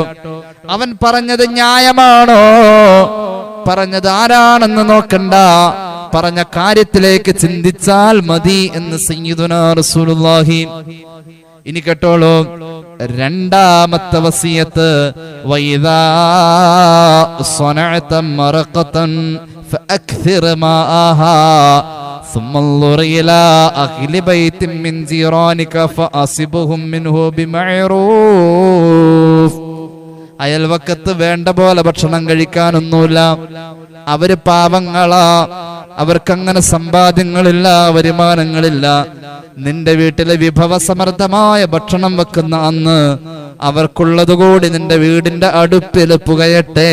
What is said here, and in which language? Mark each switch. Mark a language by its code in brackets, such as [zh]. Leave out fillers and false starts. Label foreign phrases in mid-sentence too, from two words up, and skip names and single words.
[ml] അവൻ പറഞ്ഞത് ന്യായമാണോ, പറഞ്ഞത് ആരാണെന്ന് നോക്കണ്ട, പറഞ്ഞ കാര്യത്തിലേക്ക് ചിന്തിച്ചാൽ മതി എന്ന് [ar] سيدنا رسول الله. [ml] ഇനി കേട്ടോളൂ, രണ്ടാമത്തെ വസിയത്ത്, [ar] وإذا صنعت مرقة فأكثر ماءها ثم انظر إلى أهل بيت من جيرانك فأصبهم منه بمعروف. [ml] അയൽവക്കത്ത് വേണ്ട പോലെ ഭക്ഷണം കഴിക്കാനൊന്നുമില്ല, അവര് പാവങ്ങളാ, അവർക്കങ്ങനെ സമ്പാദ്യങ്ങളില്ല, വരുമാനങ്ങളില്ല. നിന്റെ വീട്ടിലെ വിഭവസമൃദ്ധമായ ഭക്ഷണം വെക്കുന്ന അന്ന് അവർക്കുള്ളതുകൂടി നിന്റെ വീടിന്റെ അടുപ്പിൽ പുകയട്ടെ.